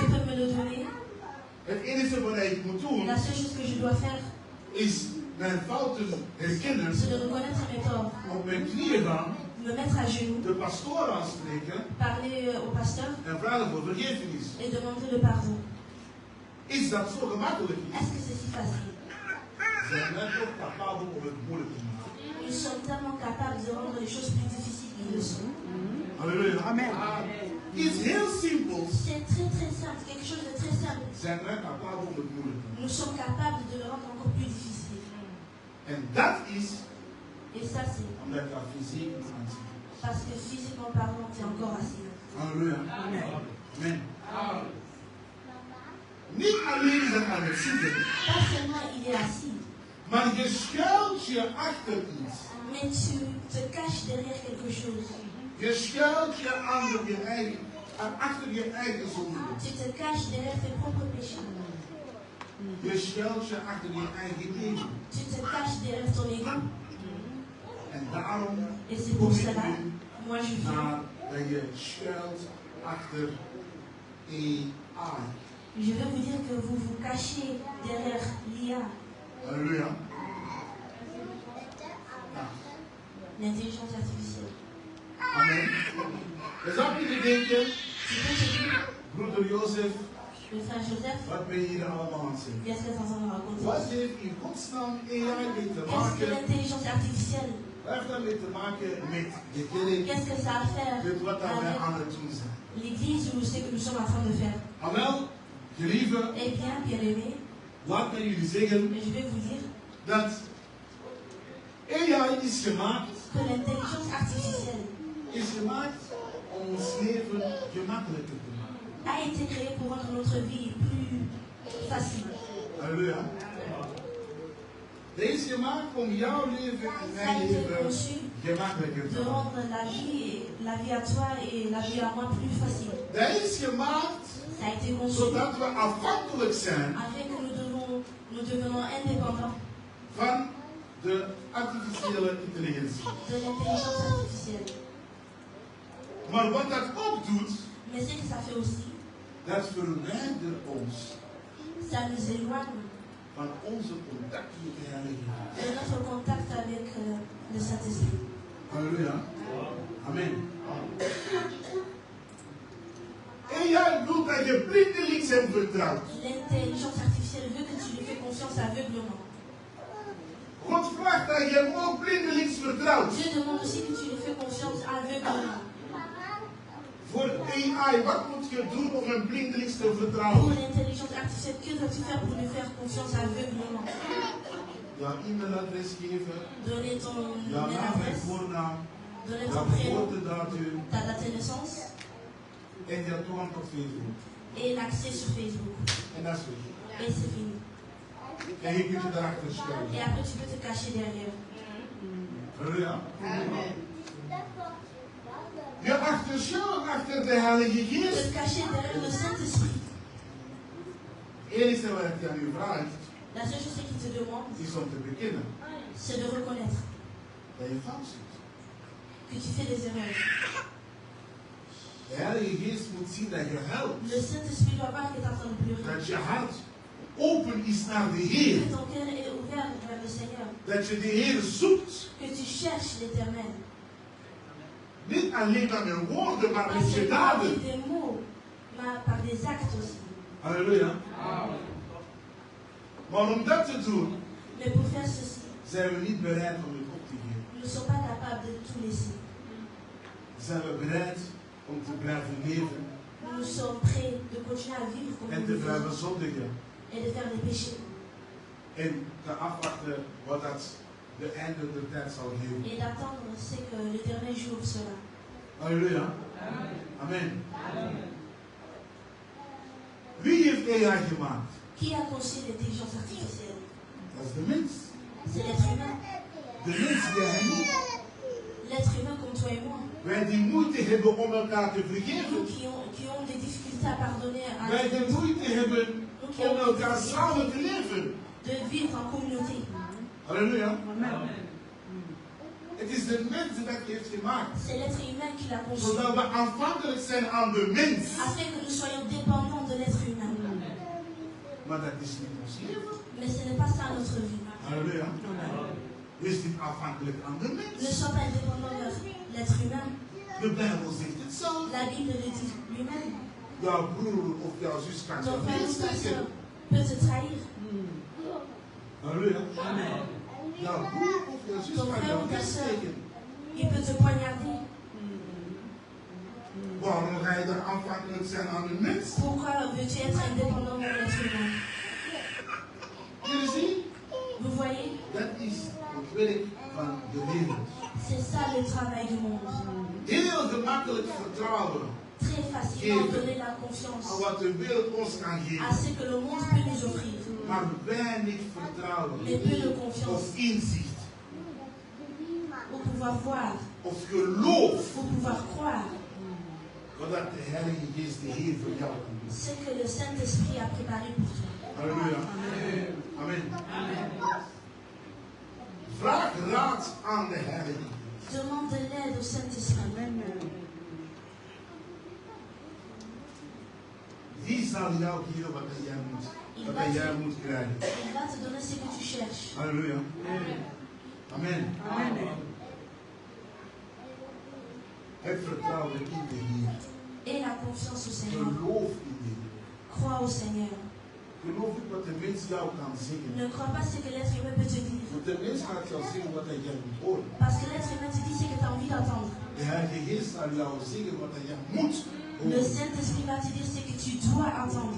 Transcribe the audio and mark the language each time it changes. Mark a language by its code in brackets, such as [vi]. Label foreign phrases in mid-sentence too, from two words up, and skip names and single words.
[fr] peut me le donner. [nl] Het enige wat ik moet doen, [fr] La seule chose que je dois faire, [nl] is mijn fouten herkennen, [fr] c'est de reconnaître mes torts, [nl] op mijn knieën gaan, [fr] me mettre à genoux, [nl] de pastoor aanspreken [fr] parler au pasteur [nl] en vragen voor vergiffenis. [fr] et demander le pardon. [nl] Is dat zo gemakkelijk? [fr] Est-ce que c'est si facile? [nl] Zijn wij toch capabel om het moeilijk te maken? [fr] Nous sommes tellement capables de rendre les choses plus difficiles qu'ils le sont. Halleluja. Amen. [nl] Iets heel simpels [fr] C'est très très simple, quelque chose de très simple. [nl] zijn wij capabel om het moeilijk te maken. [fr] Nous sommes capables de le rendre encore plus difficile. [nl] En dat is [fr] Et ça, c'est [nl] omdat dat fysiek aanzien. [fr] parce que physiquement parlant, tu es encore assis. Halleluja. Amen. [nl] Niet alleen is het aan het zitten, [fr] Pas seulement il est assis, [nl] maar je schuilt je achter iets. [fr] mais tu te caches derrière quelque chose. [nl] Je schuilt je achter je eigen zonde. [fr] Tu te caches derrière tes propres péchés. [nl] Je schuilt je achter je eigen leven. [fr] Tu te caches derrière ton ego. [nl] En daarom [fr] Et c'est pour [nl] kom ik [fr] cela, [nl] nu [fr] moi je viens. [nl] naar dat je schuilt achter AI. [fr] Je veux vous dire que vous vous cachez derrière l'IA, Halleluja. l'intelligence artificielle. [nl] Amen. Je zou kunnen denken, [fr] Tu peux te dire, [nl] broeder Jozef, [fr] le frère Joseph, [nl] wat ben je hier allemaal aan het zeggen? [fr] qu'est-ce que tu es en train de me raconter? [nl] Wat heeft in godsnaam AI mee te [fr] Qu'est-ce que [nl] maken? [fr] l'intelligence artificielle, [nl] Wat heeft dat mee te maken met de kerk? [fr] qu'est-ce que ça a à faire [nl] Met wat dat wij aan [fr] avec [nl] het doen zijn? [fr] l'église ou ce que nous sommes en train de faire? [nl] Ah wel, gelieve, [fr] Eh bien, bien-aimés, [nl] laat mij jullie zeggen [fr] je vais vous dire [nl] dat AI is gemaakt [fr] que l'intelligence artificielle [nl] om ons leven gemakkelijker te maken. [fr] a été créée pour rendre notre vie plus facile. Halleluja. [nl] Deze is gemaakt om jouw leven en [fr] Ça a [nl] mijn [fr] été [nl] leven [fr] conçu [nl] gemakkelijker te [fr] de [nl] maken. [fr] rendre la vie à toi et la vie à moi plus facile. [nl] Dat is gemaakt [fr] Ça a été conçu [nl] zodat we afhankelijk zijn [fr] afin que nous devenons indépendants [nl] van de artificiële intelligentie. [fr] de l'intelligence artificielle. [nl] Maar wat dat ook doet, [fr] Mais ce que ça fait aussi, [nl] dat verwijdert ons [fr] ça nous éloigne [nl] van onze contact met de Heilige Geest. [fr] de notre contact avec le Saint-Esprit. Halleluja. Amen. [nl] En jij doet dat je blindelings hem vertrouwt. [fr] L'intelligence artificielle veut que tu lui fais confiance aveuglement. [nl] God vraagt dat je hem ook blindelings vertrouwt. [fr] Dieu demande aussi que tu lui fais confiance aveuglement. [nl] Voor AI, wat moet je doen om hem blindelings te [fr] Pour [nl] vertrouwen? [fr] l'intelligence artificielle, que dois-tu faire pour lui faire confiance aveuglement? [nl] Jouw e-mailadres geven, [fr] Donner ton [nl] jouw [fr] mail [nl] naam en [fr] adresse, [nl] voornaam, [fr] donner [nl] jouw [fr] ton prénom, [nl] geboortedatum [fr] ta date de naissance [nl] en jouw toegang tot Facebook. [fr] et l'accès sur Facebook. [nl] En dat is het. [fr] Et c'est fini. [nl] En je kunt je daarachter [fr] Et [nl] schuilen. [fr] après, tu peux te cacher derrière. Halleluja. [nl] Je achter de Heilige Geest. [fr] Te cacher derrière le Saint-Esprit. [nl] Het enige wat ik aan u vraag [fr] La seule chose qu'il te demande, [nl] is om te bekennen [fr] c'est de reconnaître [nl] dat je fout zit. [fr] que tu fais des erreurs. [nl] De Heilige Geest moet zien dat je huilt. [fr] Le Saint-Esprit doit voir que tu es en train de pleurer. [nl] Dat je hart open is naar de [fr] Que [nl] Heer. [fr] ton cœur est ouvert vers le Seigneur. [nl] Dat je de Heer zoekt. [fr] Que tu cherches l'Éternel. [nl] Niet alleen met mijn woorden, maar [fr] Pas [nl] met je [fr] seulement [nl] daden. [fr] avec des mots, mais par des actes aussi. [nl] Halleluja. Maar om dat te doen, [fr] Mais pour faire ceci, [nl] zijn we niet bereid om het op te geven. [fr] nous ne sommes pas capables de tout laisser. [nl] Zijn we bereid om te blijven leven [fr] Nous sommes prêts de continuer à vivre comme [nl] en [fr] nous [nl] te [fr] le [nl] blijven [fr] faisons [nl] zondigen. [fr] et de faire des péchés. [nl] En te afwachten wat dat de einde der tijd zal geven. [fr] Et d'attendre ce que l'Éternel jour sera. [nl] Halleluja. Amen. Wie heeft AI gemaakt? [fr] Qui a conçu l'intelligence artificielle? [nl] Dat is de mens. [fr] C'est l'être humain. [nl] De mens die hij niet. [fr] L'être humain comme toi et moi. [nl] Wij die moeite hebben om elkaar te [fr] Nous [nl] vergeven. [fr] qui ont des difficultés à pardonner, [nl] Wij die moeite hebben om elkaar samen te leven. [fr] de vivre en communauté. Halleluja. [nl] Het is de mens die dat heeft gemaakt. [fr] C'est l'être humain qui l'a conçu. [nl] Zodat we afhankelijk zijn aan de mens. [fr] Afin que nous soyons dépendants de l'être humain. [nl] Maar dat is niet ons leven. [fr] Mais ce n'est pas ça notre vie. Halleluja. [nl] We zijn niet afhankelijk aan de [fr] Ne [nl] mens. [fr] sois pas dépendant de l'être humain. [nl] De Bijbel zegt het zelf. [fr] La Bible le dit lui-même. [nl] Jouw broer of jouw zus kan [fr] Ton [nl] je [fr] frère ou ta [nl] neersteken. [fr] soeur peut te trahir. [nl] Halleluja. Jouw broer of jouw zus [fr] Ton [nl] kan [fr] frère [nl] jou [fr] ou ta soeur, [nl] neersteken. [fr] il peut te poignarder. [nl] Waarom ga je dan afhankelijk zijn aan de mens? [fr] Pourquoi veux-tu être indépendant de l'être humain? [nl] Jullie zien? [fr] Vous voyez? [nl] Dat is het werk van de wereld. [fr] C'est ça le travail du monde. [nl] Heel gemakkelijk vertrouwen [fr] Très facilement donner la confiance [nl] aan wat de wereld ons kan [fr] à [nl] geven. [fr] ce que le monde peut nous offrir. [nl] Maar weinig vertrouwen [fr] Mais peu de confiance [nl] of inzicht [fr] pour pouvoir voir, [nl] of geloof [fr] pour pouvoir croire [nl] wat dat de Heilige Geest, de Heer, voor jou kan doen. [fr] ce que le Saint-Esprit a préparé pour toi. Halleluja. Amen. [nl] Vraag raad aan de Heilige Geest. [fr] Demande de l'aide au Saint-Esprit. [nl] Die zal jou geven wat jij moet krijgen. [fr] Il va te donner ce que tu cherches. Halleluja. Amen. [nl] Heb vertrouwen in de Heer. [fr] Et la confiance au Seigneur. [nl] Geloof in de Heer. [fr] Crois au Seigneur. [nl] Geloof niet wat de mens jou kan zeggen. [fr] Ne crois pas ce que l'être humain peut te dire. [nl] Want de mens gaat jou zeggen wat jij moet horen. [fr] Parce que l'être humain te dit ce que tu as envie d'entendre. [nl] De Heilige Geest zal jou zeggen wat jij moet [fr] Le [nl] horen. [fr] Saint-Esprit va te dire ce que tu dois entendre.